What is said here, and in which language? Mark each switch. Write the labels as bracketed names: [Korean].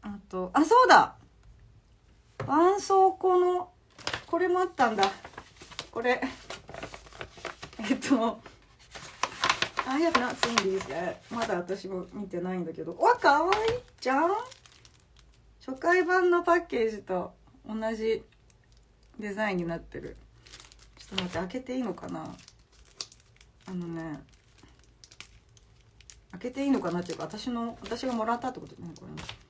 [Japanese] そうだ、絆創膏のこれもあったんだ。これ [English] I have not seen these yet. [Japanese] まだ私も見てないんだけど、かわいいじゃん。初回版のパッケージと同じデザインになってる。ちょっと待って、開けていいのかな。開けていいのかなっていうか、私がもらったってことね、これ。